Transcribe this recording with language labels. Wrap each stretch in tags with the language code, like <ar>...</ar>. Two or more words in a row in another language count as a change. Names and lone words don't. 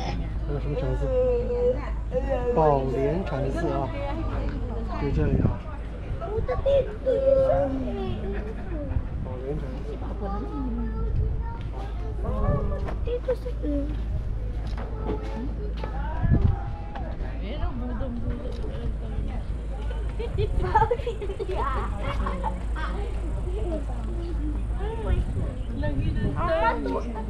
<zh>这个什么城市？宝莲城市啊，就这里啊，宝莲城市。</zh> <tl>Dito sa... Ayan, o, budong-budong. Lagi na tayo.</tl>